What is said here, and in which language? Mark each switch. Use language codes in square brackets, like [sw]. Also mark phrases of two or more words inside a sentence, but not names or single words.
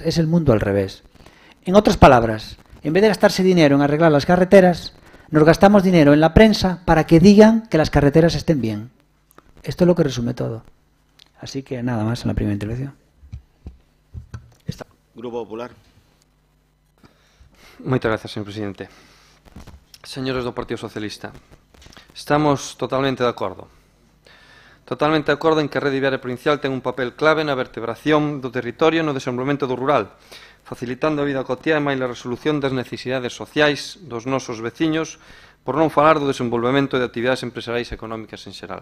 [es] Es el mundo al revés. En otras palabras, en vez de gastarse dinero en arreglar las carreteras, nos gastamos dinero en la prensa para que digan que las carreteras estén bien. Esto es lo que resume todo. Así que nada más en la primera intervención. Grupo Popular. [gl] Moitas gracias, señor presidente. Señores do Partido Socialista, estamos totalmente de acordo. Totalmente de acordo en que a rede viaria provincial ten un papel clave na vertebración do territorio e no desenvolvemento do rural, facilitando a vida cotiá e máis a resolución das necesidades sociais dos nosos veciños, por non falar do desenvolvemento de actividades empresariais e económicas en xeral.